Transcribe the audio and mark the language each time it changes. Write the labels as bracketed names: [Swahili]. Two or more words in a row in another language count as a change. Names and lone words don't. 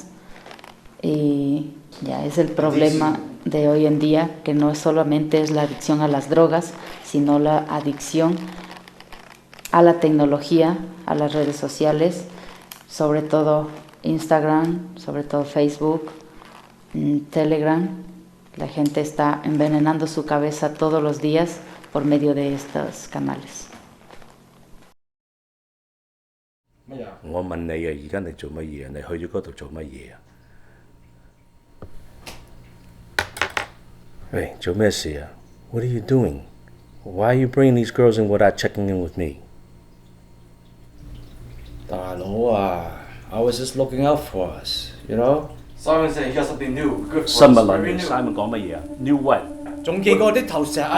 [Spanish] Y ya es el problema de hoy en día, que no solamente es la adicción a las drogas, sino la adicción a la tecnología, a las redes sociales, sobre todo Instagram, sobre todo Facebook, Telegram, La gente está envenenando su cabeza todos los días por medio de estos canales. [Cantonese] 我問你啊，而家你做乜嘢？你去咗嗰度做乜嘢啊？喂，做咩事啊？ [English] What are you doing? Why are you bringing these girls in without checking in with me? [Cantonese] 大佬啊 [English] I was just looking out for us, you know? Simon said he got something new, good for us. [Cantonese] 新乜撚嘢 ？Simon 講乜嘢啊 ？ [English] New what？ [Cantonese] 仲見過啲頭石啊